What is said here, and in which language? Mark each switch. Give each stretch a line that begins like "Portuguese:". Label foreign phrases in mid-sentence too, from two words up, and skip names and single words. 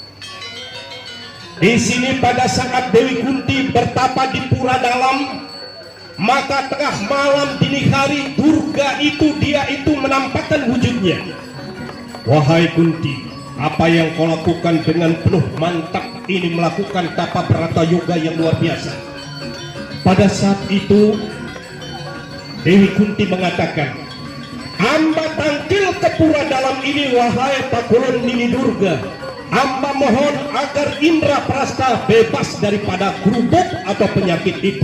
Indonesian: Di sini pada saat Dewi Kunti bertapa di Pura Dalam, maka tengah malam dini hari Durga itu dia itu menampakkan wujudnya. Wahai Kunti, apa yang kau lakukan dengan penuh mantap ini, melakukan tapa berata yoga yang luar biasa. Pada saat itu Dewi Kunti mengatakan, hamba tangkil ke Pura Dalam ini, wahai Pakulun Nini Durga. Hamba mohon agar Indra Prasta bebas daripada kerubuk atau penyakit itu.